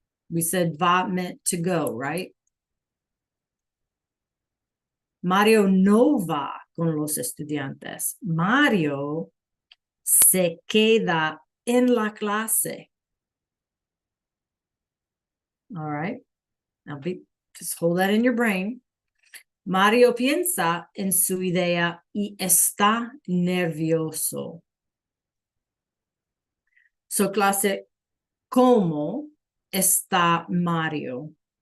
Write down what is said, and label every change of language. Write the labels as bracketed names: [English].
[English] We said va meant to go, right? [Spanish] Mario no va con los estudiantes. Mario se queda en la clase. [English] All right. Now just hold that in your brain. [Spanish] Mario piensa en su idea y está nervioso. So clase, ¿cómo está Mario?